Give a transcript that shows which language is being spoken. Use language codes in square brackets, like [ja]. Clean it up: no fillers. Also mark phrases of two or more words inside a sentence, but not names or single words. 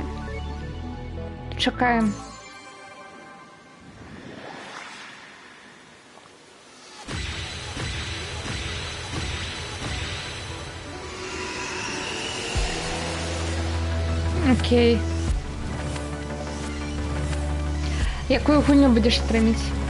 [uk] Чекаємо. Окей. Якую гульню будеш стримить?